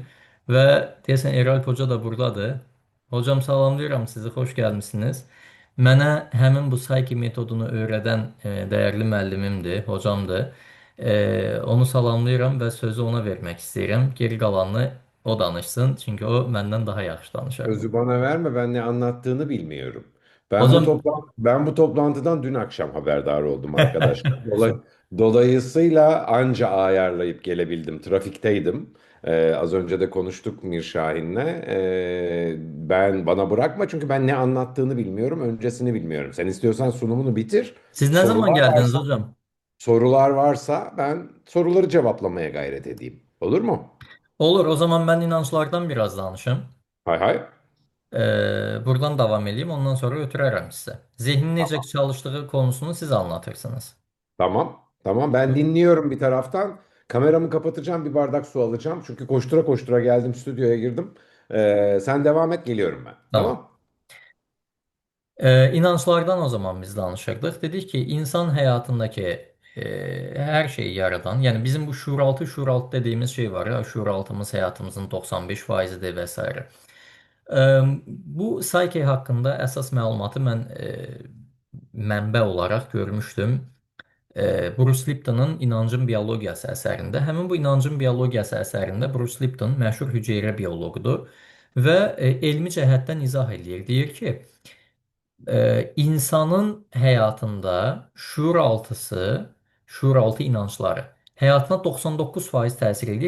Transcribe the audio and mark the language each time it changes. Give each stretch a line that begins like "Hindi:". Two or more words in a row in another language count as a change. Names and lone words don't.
Azerbaijani: Və deyəsən Eralp Hoca da buradadır. Hocam salamlayıram sizi, xoş gəlmisiniz. Mənə həmin bu Psyche metodunu öyrədən dəyərli müəllimimdir, hocamdır. Onu salamlayıram və sözü ona vermək istəyirəm. Geri qalanını o danışsın, çünki o məndən daha yaxşı danışar.
Turkish: Sözü bana verme, ben ne anlattığını bilmiyorum. Hocam Ben bu toplantıdan dün akşam haberdar oldum arkadaşlar. Dolayısıyla anca ayarlayıp gelebildim. Trafikteydim. Az önce de konuştuk Mirşahin'le. Bana bırakma çünkü ben ne anlattığını bilmiyorum, öncesini bilmiyorum. Sen istiyorsan sunumunu bitir.
Azerbaijani: siz nə zaman
Turkish: Sorular
Azerbaijani: gəldiniz
Turkish: varsa, hocam? sorular varsa ben soruları cevaplamaya gayret edeyim. Olur mu?
Azerbaijani: Olur, o zaman mən inanclardan biraz danışım.
Turkish: Hay hay.
Azerbaijani: Buradan davam edeyim, ondan sonra ötürərəm sizə. Zehnin necə çalıştığı
Turkish: konusunu siz anlatırsınız. Tamam. Tamam ben dinliyorum bir taraftan. Kameramı kapatacağım, bir bardak su alacağım. Çünkü koştura koştura geldim, stüdyoya girdim. Sen devam et, geliyorum ben. Tamam. Tamam.
Azerbaijani: İnançlardan o zaman biz danışırdıq. Dedik ki, insan həyatındakı Her şeyi yaradan,
Turkish: yani bizim bu şuuraltı dediğimiz şey var ya, şuuraltımız hayatımızın 95%'dir vesaire.
Azerbaijani: Bu Psyche hakkında əsas məlumatı mən mənbə olaraq görmüşdüm. Bruce Lipton'un İnancın Biyologiyası əsərində. Həmin bu İnancın Biyologiyası əsərində Bruce Lipton məşhur hüceyrə bioloqudur və elmi cəhətdən izah eləyir. Deyir ki, insanın həyatında şuuraltı inancları həyatına 99% təsir edir.